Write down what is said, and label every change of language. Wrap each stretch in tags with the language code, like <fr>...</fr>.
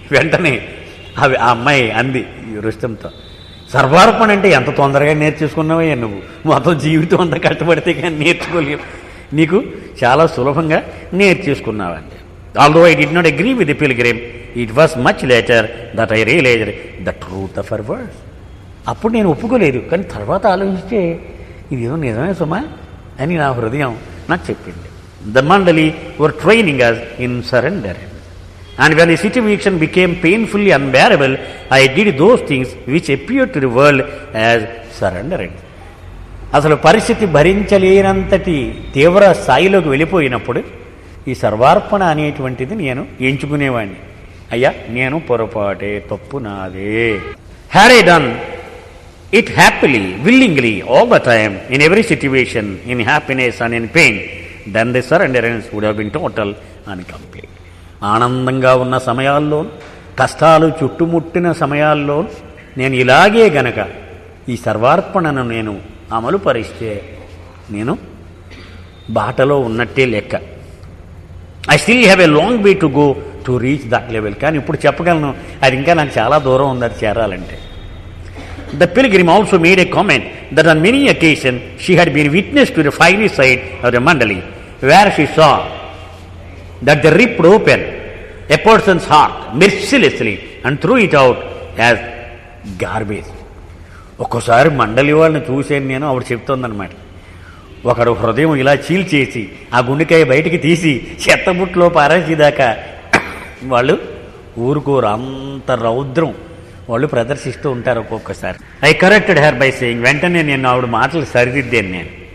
<te>వెంటనే ఆ అమ్మాయి అంది రుస్తంతో, సర్వార్పణ అంటే ఎంత తొందరగా నేర్చేసుకున్నావయ్యా నువ్వు, మొత్తం జీవితం అంతా కష్టపడితే కానీ నేర్చుకోలేవు, నీకు చాలా సులభంగా నేర్చేసుకున్నావండి.</te> <en>Although I did not agree with the pilgrim, it was much later that I realised the truth of her words.</en> <te>అప్పుడు నేను ఒప్పుకోలేదు, కానీ తర్వాత ఆలోచిస్తే ఇదేదో నిజమే సుమా అని నా హృదయం నాకు చెప్పింది.</te> <en>The Mandali were training us in surrender. And when the situation became painfully unbearable, I did those things which appeared to the world as surrenderance.</en> <te>అసలు పరిస్థితి భరించలేనంతటి తీవ్ర స్థాయిలోకి వెళ్ళిపోయినప్పుడు ఈ సర్వార్పణ అనేటువంటిది నేను ఎంచుకునేవాడిని. అయ్యా, నేను పొరపాటే, తప్పు నాదే.</te> <en>Had I done it happily, willingly, all the time, in every situation, in happiness and in pain, then the surrenderance would have been total and complete.</en> <te>ఆనందంగా ఉన్న సమయాల్లో, కష్టాలు చుట్టుముట్టిన సమయాల్లో నేను ఇలాగే గనక ఈ సర్వార్పణను నేను అమలు పరిస్తే నేను బాటలో ఉన్నట్టే లెక్క.</te> <en>I still have a long way to go to reach that level.</en> <te>కానీ ఇప్పుడు చెప్పగలను, అది ఇంకా నాకు చాలా దూరం ఉంది అది చేరాలంటే.</te> <en>The pilgrim also made a comment that on many occasions she had been witness to the fiery side of the Mandali, where she saw that they ripped open a person's heart mercilessly and threw it out as garbage.</en> <te>ఒక్కోసారి మండలి వాళ్ళని చూశాను నేను. ఆవిడ చెప్తోందనమాట, ఒకడు హృదయం ఇలా చీల్చేసి ఆ గుండెకాయ బయటికి తీసి చెత్తబుట్లో పారేసేదాకా వాళ్ళు ఊరుకోరు. అంత రౌద్రం వాళ్ళు ప్రదర్శిస్తూ ఉంటారు ఒక్కొక్కసారి.</te> <en>I corrected her by saying,</en> <te>వెంటనే నేను ఆవిడ మాటలు సరిదిద్దాను నేను.</te>